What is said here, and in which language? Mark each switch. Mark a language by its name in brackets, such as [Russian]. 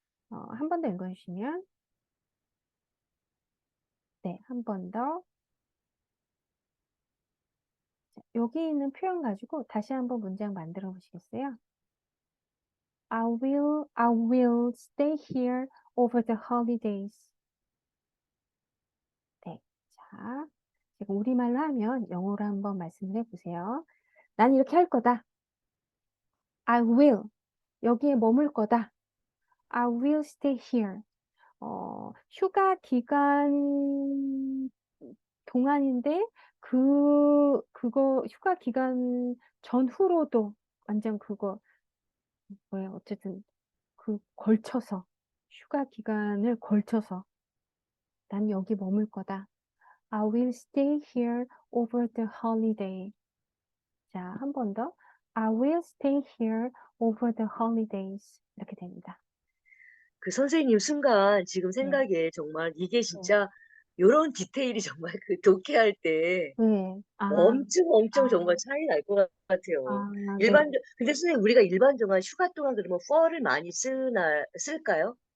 [Korean] 한 번 더 읽어주시면 네, 한 번 더. 여기 있는 표현 가지고 다시 한번 문장 만들어 보시겠어요? [English] I will stay here over the holidays. [Korean] 네, 자, 지금 우리말로 하면 영어로 한번 말씀을 해보세요. 난 이렇게 할 거다. [English] I will. [Korean] 여기에 머물 거다. [English] I will stay here. [Korean] 휴가 기간 동안인데 그거 휴가 기간 전후로도 완전 그거 뭐예요? 어쨌든 걸쳐서 휴가 기간을 걸쳐서 난 여기 머물 거다. [English] I will stay here over the holiday. [Korean] 자, 한 번 더. [English] I will stay here over the holidays. [Korean] 이렇게 됩니다. 그 선생님 순간 지금 네. 생각에 정말 이게 진짜 요런 디테일이 정말 그 독해할 때 네. 엄청 정말 차이 날 것 같아요. 네. 근데 선생님 우리가 일반적으로 휴가 동안 그러면 for를 많이 쓸까요?